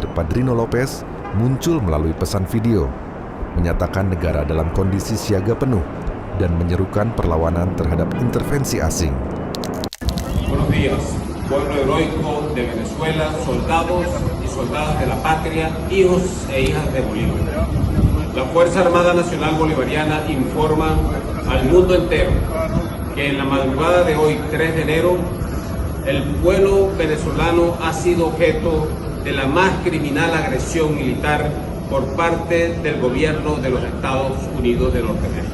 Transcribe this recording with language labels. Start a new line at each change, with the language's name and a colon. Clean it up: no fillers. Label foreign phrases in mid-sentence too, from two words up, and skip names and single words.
Indonesian: Padrino Lopez, muncul melalui pesan video, menyatakan negara dalam kondisi siaga penuh dan menyerukan perlawanan terhadap intervensi asing.
Spanish: Buenos días, pueblo heroico de Venezuela, soldados y soldadas de la patria, hijos e hijas de Bolívar. La Fuerza Armada Nacional Bolivariana informa al mundo entero que en la madrugada de hoy, 3 de enero, el pueblo venezolano ha sido objeto de la más criminal agresión militar por parte del gobierno de los Estados Unidos de Norteamérica.